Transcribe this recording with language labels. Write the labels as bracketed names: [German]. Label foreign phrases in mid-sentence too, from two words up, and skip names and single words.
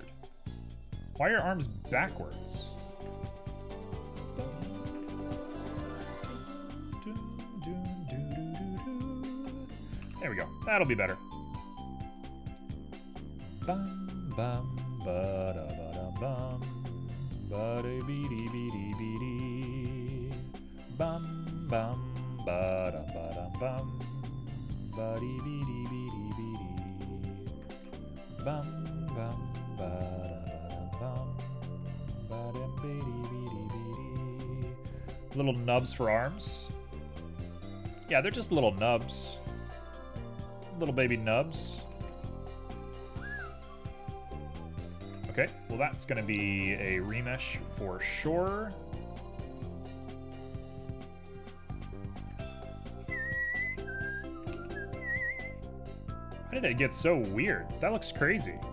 [English] Why are her arms backwards? There we go. That'll be better. Bum bum ba da ba da bum ba da bee dee bee dee bee dee bum bum ba da ba da bum ba dee bee dee bee dee bee dee bum bum ba da bum ba da bee dee bee dee bee dee. Little nubs for arms. Yeah, they're just little nubs. Little baby nubs. Okay, well that's gonna be a remesh for sure. How did it get so weird? That looks crazy.